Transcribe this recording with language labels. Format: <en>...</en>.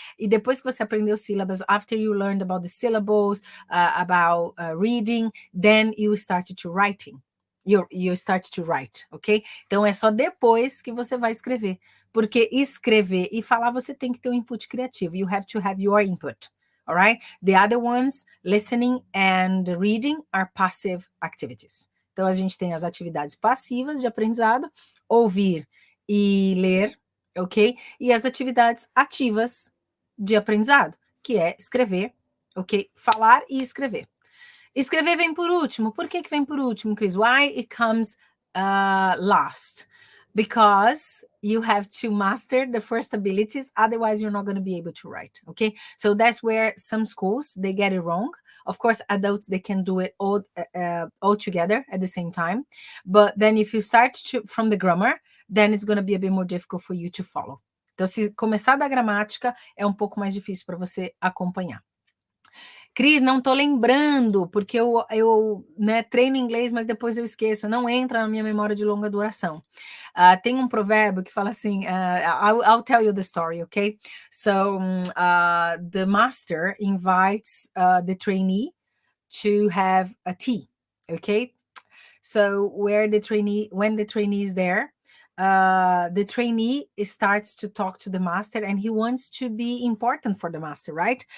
<pt>E depois que você aprendeu sílabas,</pt> <en>after you learned about the syllables, about reading, then you started to writing. You start to write, ok?</en> <pt>Então é só depois que você vai escrever. Porque escrever e falar você tem que ter um input criativo.</pt> <en>You have to have your input. All right? The other ones, listening and reading, are passive activities.</en> <pt>Então a gente tem as atividades passivas de aprendizado, ouvir e ler, ok? E as atividades ativas de aprendizado, que é escrever, ok? Falar e escrever. Escrever vem por último. Por que vem por último, Chris?</pt> <en>Why it comes last? Because you have to master the first abilities, otherwise you're not going to be able to write, okay? So that's where some schools, they get it wrong. Of course, adults, they can do it all together at the same time. But then if you start from the grammar, then it's going to be a bit more difficult for you to follow.</en> <pt>Então, se começar da gramática, é um pouco mais difícil para você acompanhar. Cris, não tô lembrando, porque eu treino inglês, mas depois eu esqueço, não entra na minha memória de longa duração. Tem um provérbio que fala assim,</pt> <en>I'll tell you the story, okay? So, the master invites the trainee to have a tea, okay? So, when the trainee is there, the trainee starts to talk to the master and he wants to be important for the master, right?</en>